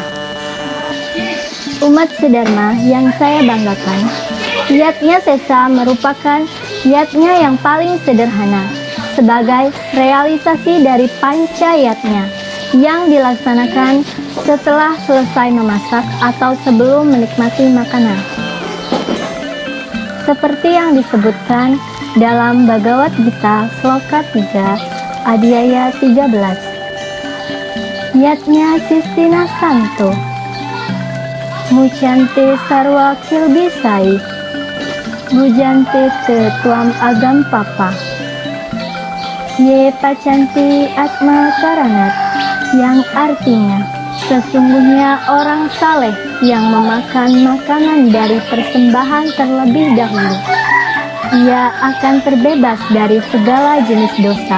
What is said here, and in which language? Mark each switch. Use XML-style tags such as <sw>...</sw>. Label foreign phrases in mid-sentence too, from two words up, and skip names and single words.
<id>Umat sedharma yang saya banggakan, Yatnya Sesa merupakan yatnya yang paling sederhana sebagai realisasi dari panca yatnya yang dilaksanakan setelah selesai memasak atau sebelum menikmati makanan. Seperti yang disebutkan dalam Bhagavad Gita Sloka 3 Adhyaya 13.</id> <sa>Yatnya Sistina Santo Mucante Sarwa Kilbisai Bujante Te Tuam Agam Papa Ye Pacanti Atma Karanat,</sa> <id>yang artinya sesungguhnya orang saleh yang memakan makanan dari persembahan terlebih dahulu, ia akan terbebas dari segala jenis dosa.</id>